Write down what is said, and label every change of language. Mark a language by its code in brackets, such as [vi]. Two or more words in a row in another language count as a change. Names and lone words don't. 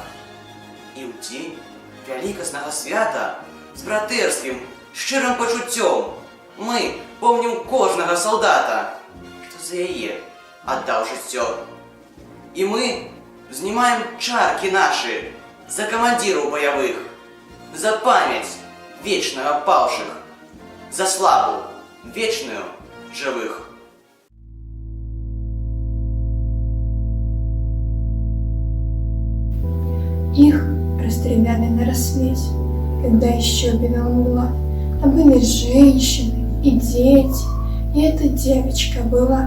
[be] І ў дзень вялікаснага свята з братэрскім шчырым пачуццём мы помнім кожнага салдата, што за яе аддаў жыццё. І мы знімаем чаркі нашы за камандзіраў баявых, за памяць вечную апаўшых, за славу вечную жывых. [ru] Их расстреляли на рассвете, когда еще белела мгла. Там были женщины и дети, и эта девочка была.